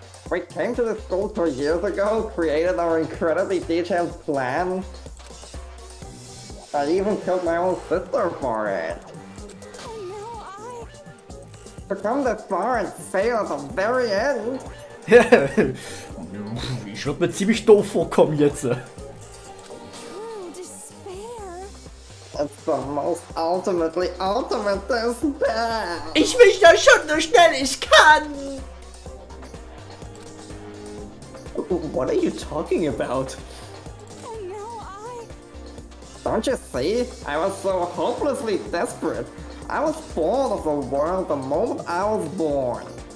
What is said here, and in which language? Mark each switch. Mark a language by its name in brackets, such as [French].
[English] We came to the school 2 years ago, created our incredibly detailed plan. I even killed my own sister for it. Oh no, To come this far and fail at the very end. [German] Ich würde mir ziemlich doof vorkommen jetzt. [English] True despair. It's the most ultimate despair. [German] Ich will da schon so schnell ich kann. [English] What are you talking about? Oh no, Don't you see? I was so hopelessly desperate. I was bored of the world the moment I was born.